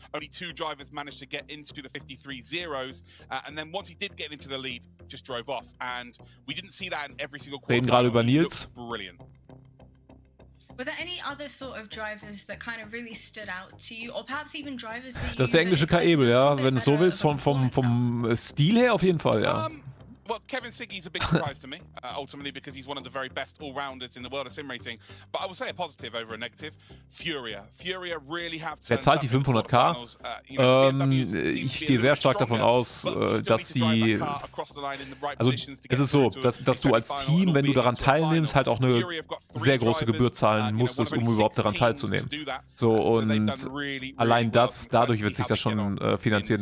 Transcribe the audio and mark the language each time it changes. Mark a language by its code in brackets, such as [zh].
[en] Only 2 drivers managed to get into the 53 zeros, and then once he did get into the lead, just drove off, and we didn't see that in every single quarter. [de] Reden gerade über Nils. [en] Brilliant. Were there any other sort of drivers that kind of really stood out to you, or perhaps even drivers that [de] das ist der englische Kaebel, ja, wenn du es so willst, vom Stil her auf jeden Fall, ja. [en] Well, Kevin Siggy's a big surprise to me, ultimately, because he's one of the very best all-rounders in the world of sim racing. But I will say a positive over a negative. Furia really have turned. [de] Er zahlt die 500k. Ich gehe sehr stark davon aus, dass die... Also es ist so, dass du als Team, wenn du daran teilnimmst, halt auch eine sehr große Gebühr zahlen musstest, um überhaupt daran teilzunehmen. So, und allein dadurch wird sich das schon finanzieren.